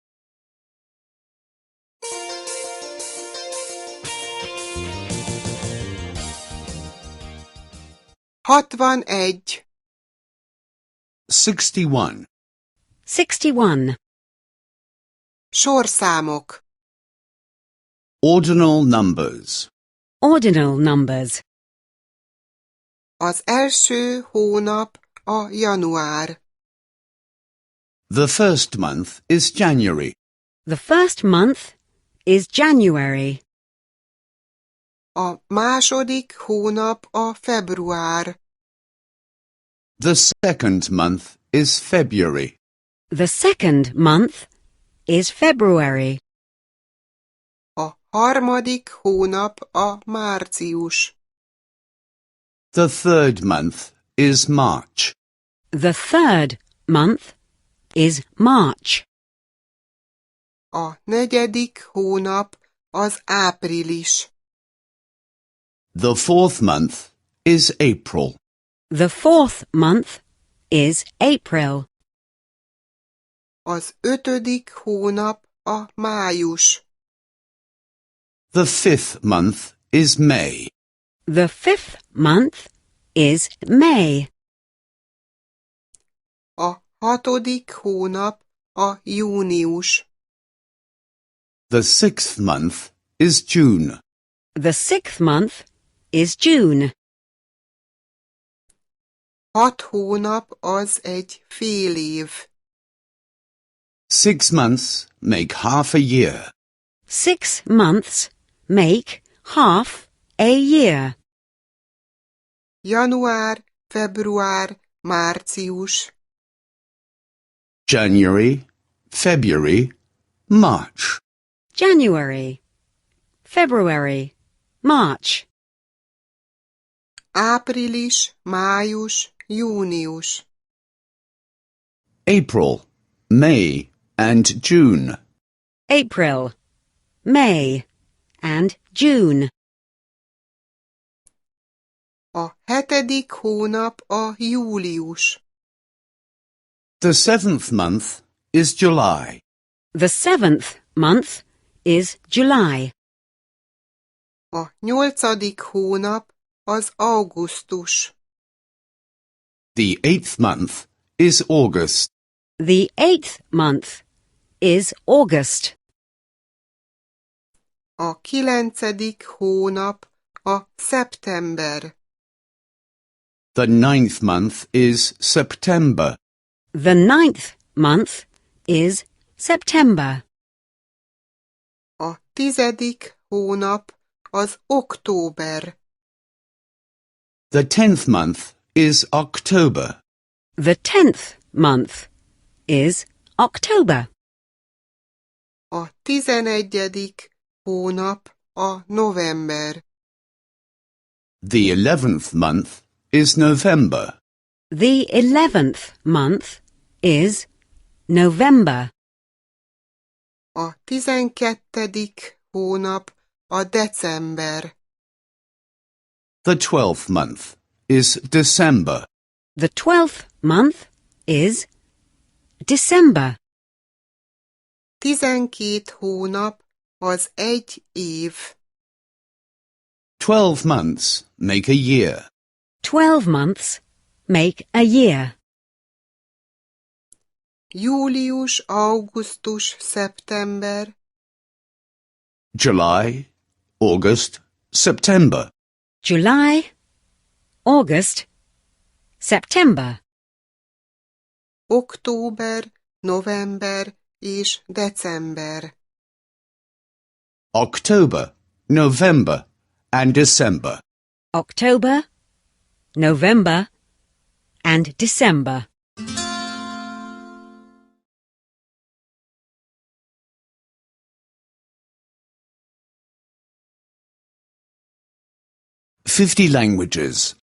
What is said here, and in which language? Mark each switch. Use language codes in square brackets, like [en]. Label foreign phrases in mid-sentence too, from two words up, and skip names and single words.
[hu] Hatvanegy. 61. 61. Sorszámok. [en] Ordinal numbers. Ordinal numbers. [hu] Az első hónap a január. [en] The first month is January. The first month is January. [hu] A második hónap a február. [en] The second month is February. The second month is February. [hu] A harmadik hónap a március. [en] The third month is March. The third month is March. [hu] A negyedik hónap az április. [en] The fourth month is April. The fourth month is April. [hu] Az ötödik hónap a május. [en] The 5th month is May. The 5th month is May. [hu] A 6. hónap a június. [en] The 6th month is June. The 6th month is June. [hu] 6 hónap az egy fél év. [en] 6 months make half a year. 6 months make half a year. [hu] Január, február, március. [en] January, February, March. January, February, March. [hu] Április, május, június. [en] April, May, and June. April, May, and June. [hu] A 7. hónap a július. [en] The 7th month is July. The 7th month is July. [hu] A 8. hónap az augusztus. [en] The 8th month is August. The 8th month is August. [hu] A 9. hónap a szeptember. [en] The 9th month is September. The 9th month is September. [hu] A 10. hónap az október. [en] The 10th month is October. The 10th month is October. [hu] A 11. hónap a november. [en] The 11th month is November. The 11th month is November. [hu] A 12. hónap a december. [en] The 12th month is December. The 12th month is December. [hu] 12 hónap az egy év. [en] 12 months make a year. 12 months make a year. [hu] Július, augusztus, szeptember. [en] July, August, September. July, August, September. [hu] Október, november és december. [en] October, November, and December. October, November, and December. "50 languages."